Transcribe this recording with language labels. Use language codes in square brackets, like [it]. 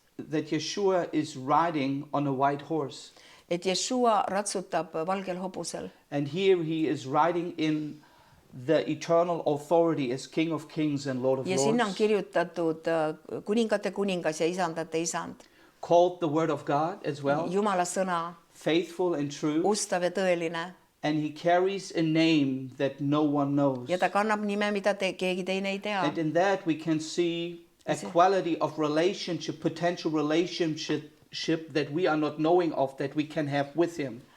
[en] that Yeshua is riding on a white horse. [et] et Jeshua ratsutab valgel hobusel. [en] And here he is riding in the eternal authority as King of Kings and Lord of [et] Ja sinna on [en] Lords, [et] kirjutatud kuningate kuningas ja isandate isand. [en] called the Word of God as well, [et] Jumala sõna, [en] faithful and true, [et] ustav ja tõeline. [en] and he carries a name that no one knows. [et] Ja ta kannab nime, mida keegi teine ei tea. [en] And in that we can see a quality of relationship, potential relationship that we are not knowing of, that we can have with him.